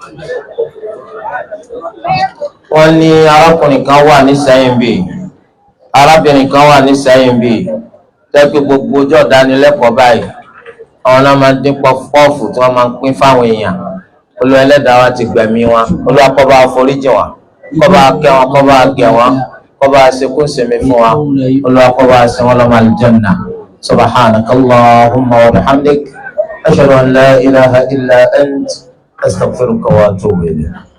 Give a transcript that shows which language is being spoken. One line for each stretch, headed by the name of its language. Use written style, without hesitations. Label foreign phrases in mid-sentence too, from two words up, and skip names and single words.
Yoruba: wọ́n ní arákùnrin kan wà ní Ìsẹ́yìn bíi arábìnrin kan wà ní Ìsẹ́yìn bíi tẹ́gbẹ́ gbogbo ọjọ́ ìdánilẹ́kọ̀ọ́ báyìí àwọn náà máa ń dín pọ́ọ̀fù tí wọ́n máa ń pín fáwọn èèyàn. Olúwa ẹlẹ́dàá wa ti gbẹ̀mí wọn. Olúwa kó bá foríjì wọn, kó bá kẹ́ wọn, kó bá gẹ̀ wọn, kó bá ṣekú sinmi fún wa. Olúwa kó bá ṣe wọn lọ́mọ aljanna.
Arabic: سبحانك اللهم وبحمدك أشهد أن لا إله إلا أنت أستغفرك وأتوب إليك.